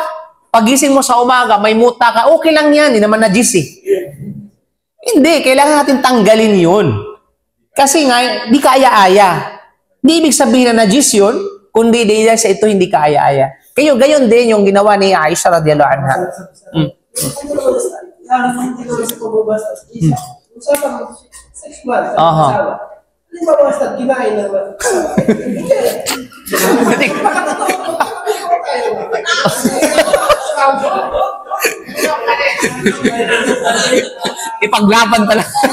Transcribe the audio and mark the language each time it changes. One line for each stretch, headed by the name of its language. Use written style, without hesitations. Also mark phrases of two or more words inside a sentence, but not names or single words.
Filipino: Pagising mo sa umaga, may muta ka, okay lang yan, hindi naman najis eh. Hindi, kailangan natin tanggalin yun. Kasi nga, di kaaya-aya. Di ibig sabihin na najis yun, kundi dahil sa ito hindi kaaya-aya. Kayo, gayon din yung ginawa ni Aisha
Arabic: رضي الله عنها.
Filipino: Hindi ba basta kinain na ba? Ipaglaban talaga.